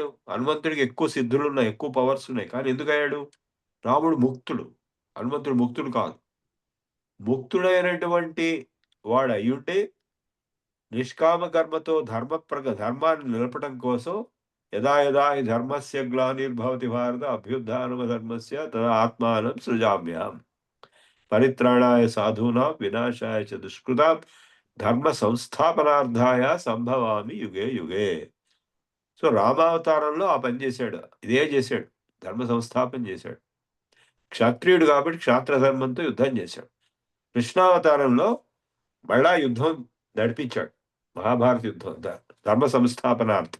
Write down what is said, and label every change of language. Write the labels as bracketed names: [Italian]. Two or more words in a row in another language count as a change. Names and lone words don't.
[Telugu] హనుమంతుడికి ఎక్కువ సిద్ధులు ఉన్నాయి, ఎక్కువ పవర్స్ ఉన్నాయి, కానీ ఎందుకు అయ్యాడు? రాముడు ముక్తుడు, హనుమంతుడు ముక్తుడు కాదు. ముక్తుడైనటువంటి వాడు అయ్యుండి నిష్కామ కర్మతో ధర్మాన్ని నిలపడం కోసం [Sanskrit] యదా యదా హి ధర్మస్య గ్లానిర్భవతి భారత అభ్యుత్థానమ ధర్మస్య తదా ఆత్మానం సృజామ్యాం పరిత్రాణాయ సాధూనాం వినాశాయ చ దుష్కృతాం ధర్మ సంస్థాపనార్థాయ సంభవామి యుగే యుగే. [Telugu] సో రామావతారంలో ఆ పని చేశాడు, ఇదే చేశాడు, ధర్మ సంస్థాపన చేశాడు. క్షత్రియుడు కాబట్టి క్షాత్రధర్మంతో యుద్ధం చేశాడు. కృష్ణావతారంలో మళ్ళా యుద్ధం నడిపించాడు, మహాభారత యుద్ధం, ధర్మ సంస్థాపనార్థం.